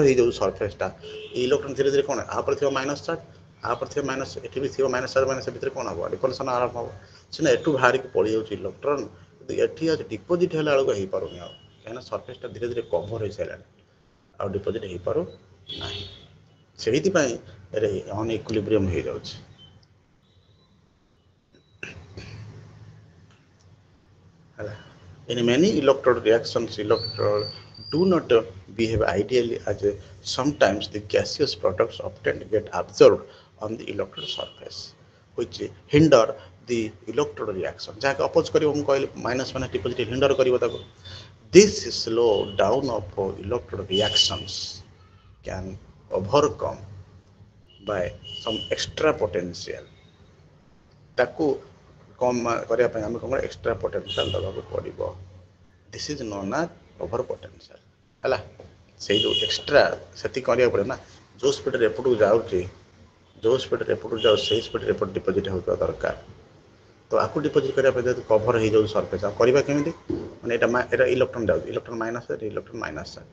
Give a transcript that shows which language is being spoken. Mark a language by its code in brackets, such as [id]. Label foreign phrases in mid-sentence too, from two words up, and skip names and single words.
[or] ହେଇଯାଉଛି ସର୍ଫେସ୍ଟା ଏଇ ଇଲେକ୍ଟ୍ରନ୍ ଧୀରେ ଧୀରେ କ'ଣ ଆପରେ ଥିବା [en] minus charge [or] ଆପରେ ଥିବା ମାଇନସ୍ ଏଠି ବି ଥିବ [en] minus charge [or] ମାନେ ସେ ଭିତରେ କ'ଣ ହେବ ରିପଲ୍ସନ୍ ଆରମ୍ଭ ହେବ ସିନା ଏଠୁ ବାହାରିକି ପଳେଇଯାଉଛି ଇଲେକ୍ଟ୍ରନ୍ କିନ୍ତୁ ଏଠି ଆଜି ଡିପୋଜିଟ୍ ହେଲା ବେଳକୁ ହେଇପାରୁନି ଆଉ କାହିଁକିନା ସର୍ଫେସ୍ଟା ଧୀରେ ଧୀରେ କଭର୍ ହେଇସାରିଲାଣି ଆଉ ଡିପୋଜିଟ୍ ହେଇପାରୁ ନାହିଁ ସେଇଥିପାଇଁ [en] un equilibrium [or] ହେଇଯାଉଛି [en] ହେଲା In many electrode reactions, electrodes do not behave ideally as sometimes the gaseous products often get absorbed on the electrode surface, which hinder the electrode reaction. [or] ଯାହାକି ଅପୋଜ କରିବ ମୁଁ କହିଲି ମାଇନସ୍ ମାନେ [en] deposit hinder [or] କରିବ ତାକୁ. [en] This slow down of electrode reactions can overcome by some extra potential. [or] ତାକୁ କମ୍ କରିବା ପାଇଁ ଆମେ କ'ଣ ଏକ୍ସଟ୍ରା ପୋଟେନ୍ସିଆଲ୍ ଦେବାକୁ ପଡ଼ିବ. [en] This is known as over potential [or] ହେଲା ସେଇ ଯେଉଁ ଏକ୍ସଟ୍ରା ସେତିକି କରିବାକୁ ପଡ଼ିବ ନା ଯେଉଁ ସ୍ପିଡ଼ରେ ଏପଟକୁ ଯାଉଛି ଯେଉଁ ସ୍ପିଡ଼ରେ ଏପଟକୁ ଯାଉଛି ସେଇ ସ୍ପିଡ଼ରେ ଏପଟ ଡିପୋଜିଟ୍ ହେଉଥିବା ଦରକାର ତ ଆକୁ ଡିପୋଜିଟ୍ କରିବା ପାଇଁ ଯେହେତୁ କଭର୍ ହେଇଯାଉଛି ସର୍ଫେସ୍ ଆଉ କରିବା କେମିତି ମାନେ ଏଇଟା ଇଲେକ୍ଟ୍ରନ୍ ଯାଉଛି [en] electron minus charge electron minus charge